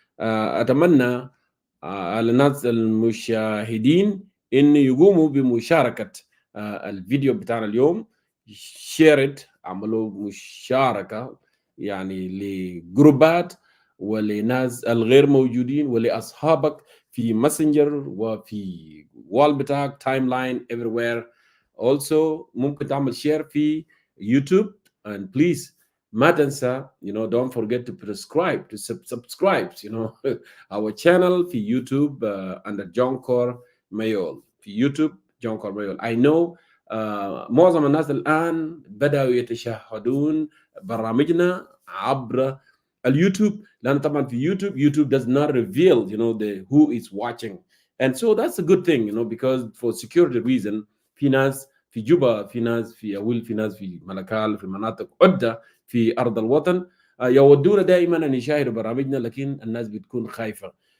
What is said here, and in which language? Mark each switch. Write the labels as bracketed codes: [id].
[ar] أتمنى على الناس المشاهدين إن يقوموا بمشاركة الفيديو بتاعنا اليوم. شيرت، عملوا مشاركة يعني لجروبات ولناس الغير موجودين ولأصحابك في ماسنجر وفي وال بتاعك تايم لاين everywhere. [en] Also [ar] ممكن تعمل شير في يوتيوب [en] and please [ar] ما تنسى [en] don't forget to subscribe our channel [ar] في يوتيوب under John Cor Mayol في يوتيوب John Cor Mayol. [en] I know [ar] معظم الناس الآن بدأوا يتشاهدون برامجنا عبر اليوتيوب، لأن طبعا في يوتيوب [en] does not reveal the who is watching, and so that's a good thing because for security reason [ar] في ناس في جوبا، في ناس في أول، في ناس في ملكال، في مناطق عدة في أرض الوطن يودون دائما أن يشاهدوا برامجنا، لكن الناس بتكون خايفة.